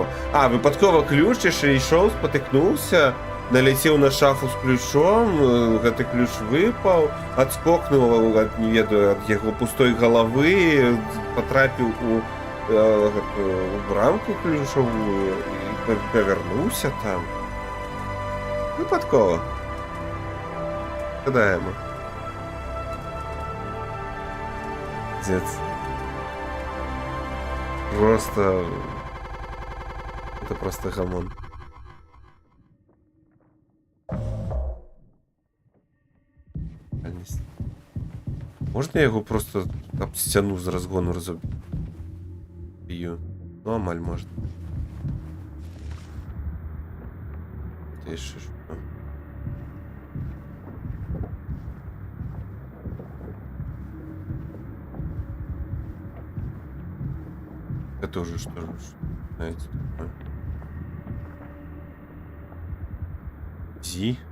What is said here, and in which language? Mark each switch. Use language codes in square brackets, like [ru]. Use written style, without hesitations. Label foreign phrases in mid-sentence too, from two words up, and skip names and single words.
[be] А, выпадкова ключ яшчэ ішоў, спатыкнуўся, налецеў на шафу з ключом, гэты ключ выпаў, адскокнуў, не ведаю, ад яго пустой галавы, патрапіў у брамку ключавую і павярнуўся там. Выпадкова. Гадаемо. [ru] Дед. Просто... Это просто гамон. [uk] Можна я його просто об стіну з розгону розоб'ю? Ну, амаль можна. Ти ще що? [ru] Это уже что же, знаете, такое. Зи.